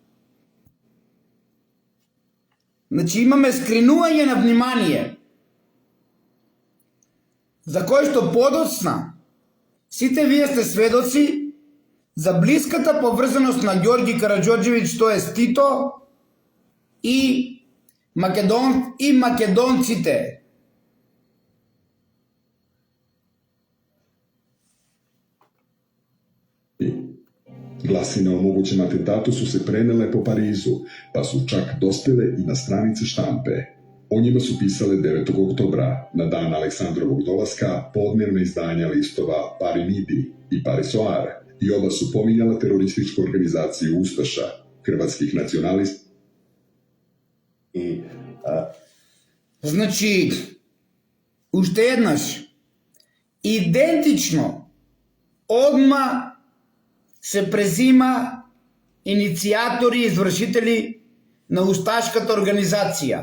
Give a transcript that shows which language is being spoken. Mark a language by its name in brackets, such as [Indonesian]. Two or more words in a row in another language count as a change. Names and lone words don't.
[Macedonian] Значи имаме скринување на внимание, за кој што подоцна сите вие сте сведоци за блиската поврзаност на Ѓорги Караџорџевиќ, т.е. Тито, и македонците. [Serbian] Гласина о могуćem atentatu su se prenele po Parizu, pa su čak dospele i na stranice štampe. O njima su pisale 9. oktobra, na dan Aleksandrovog dolaska, podnevne izdanja listova Pari Midi i Pari Soar, i oba su pominjala terorističku organizaciju Ustaša, hrvatskih nacionalista. [Macedonian] Значи, уште еднаш, идентично, одма се презима иницијатори и извршители на усташката организација.